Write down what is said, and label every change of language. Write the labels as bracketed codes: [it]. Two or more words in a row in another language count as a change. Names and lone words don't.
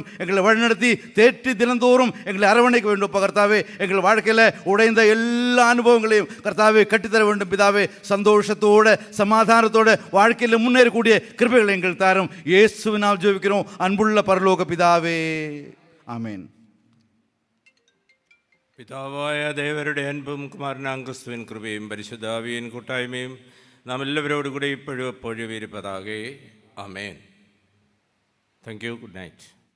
[ta] எங்களை வழிநடத்தி தேற்றி தினந்தோறும் எங்களை அரவணைக்க வேண்டும் கர்த்தாவே. எங்கள் வாழ்க்கையில் உடைந்த எல்லா அனுபவங்களையும் கர்த்தாவே கட்டித்தர வேண்டும் பிதாவே. சந்தோஷத்தோட சமாதானத்தோட வாழ்க்கையில் முன்னேறக்கூடிய கிருபைகளை எங்கள் தாரும் இயேசுவினால் ஜெபிக்கிறோம் அன்புள்ள பரலோக பிதாவே, ஆமென். [ml] പിതാവായ ദേവരുടെ അൻപും കുമാരനാം ക്രിസ്തുവിൻ കൃപയും പരിശുദ്ധാവിയൻ കൂട്ടായ്മയും നാം എല്ലാവരോടും കൂടെ ഇപ്പോഴും എപ്പോഴും ഇരിപ്പതാകെ. [en] ആമേൻ. Thank you. Good night.